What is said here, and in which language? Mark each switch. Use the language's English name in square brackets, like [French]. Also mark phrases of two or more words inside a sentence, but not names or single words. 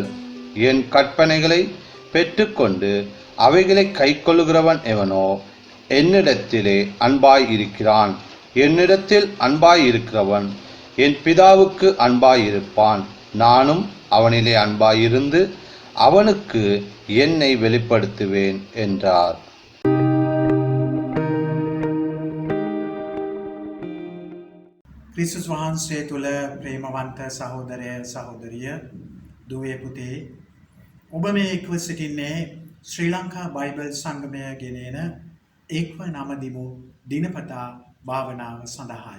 [Tamil] என் கற்பனைகளை பெற்றுக்கொண்டு அவைகளை கைக்கொள்ளுகிறவன் எவனோ என்னிடத்திலே அன்பாய் இருக்கிறான். என்னிடத்தில் அன்பாய் இருக்கிறவன் என் பிதாவுக்கு அன்பாய் இருப்பான். நானும் அவனிலே அன்பாயிருந்து அவனுக்கு என்னை வெளிப்படுத்துவேன் என்றார். [Sinhala] ක්‍රිස්තුස් වහන්සේ තුළ ප්‍රේමවන්ත සහෝදරය සහෝදරිය දුවේ පුතේ, ඔබ මේ එක්ව සිටින්නේ ශ්‍රී ලංකා බයිබල් සංගමය ගෙනෙන එක්ව නමදිමු දිනපතා භාවනාව සඳහායි.